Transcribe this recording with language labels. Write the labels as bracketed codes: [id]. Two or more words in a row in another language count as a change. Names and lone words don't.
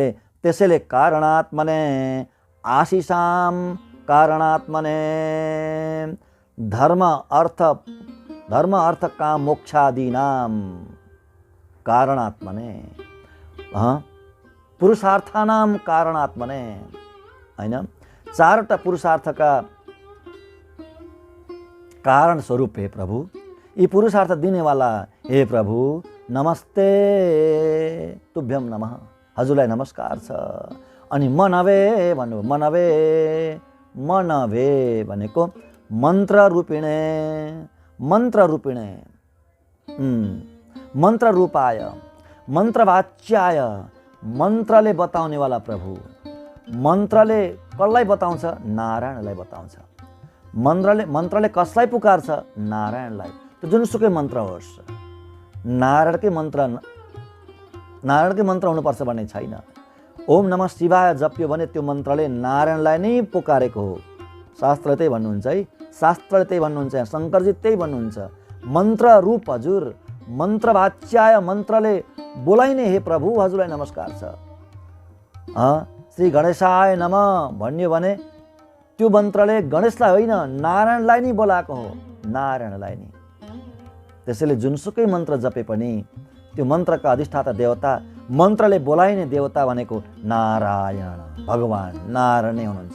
[sa] त्यसैले कारणात्मने आशिषाम कारणात्मने धर्म अर्थ काम मोक्षादीनाम कारणात्मने पुरुषार्थानाम कारणात्मने, हैन? [ne] चारवटा पुरुषार्थका कारण स्वरूप हे प्रभु, यी पुरुषार्थ दिनेवाला हे प्रभु, [sa] नमस्ते तुभ्यम नमः, [ne] हजुरलाई नमस्कार छ। अनि मनवे भन्नु, मनवे भनेको [sa] मन्त्र रूपिणे, मन्त्र रूपाय, मन्त्रवाच्याय, [ne] मन्त्रले बताउनेवाला प्रभु। मन्त्रले कसलाई बताउँछ? नारायणलाई बताउँछ। मन्त्रले कसलाई पुकार्छ? नारायणलाई। त्यो जुनसुकै मन्त्र होस्, नारायणकै मन्त्र हुनुपर्छ भन्ने छैन। [sa] ओम नमः शिवाय [ne] जप्यो भने त्यो मन्त्रले नारायणलाई नै पुकारेको हो। शास्त्रले त्यही भन्नुहुन्छ है, शास्त्रले त्यही भन्नुहुन्छ, शङ्करजी त्यही भन्नुहुन्छ। मन्त्र रूप हजुर, मन्त्रवाच्याय, मन्त्रले बोलाइने हे प्रभु, हजुरलाई नमस्कार छ। [sa] श्री गणेशाय नमः [ne] भन्यो भने त्यो मन्त्रले गणेशलाई होइन, नारायणलाई नै बोलाएको हो, नारायणलाई नै। त्यसैले जुनसुकै मन्त्र जपे पनि त्यो मन्त्रका अधिष्ठाता देवता, मन्त्रले बोलाइने देवता भनेको नारायण भगवान, नारायण नै हुनुहुन्छ।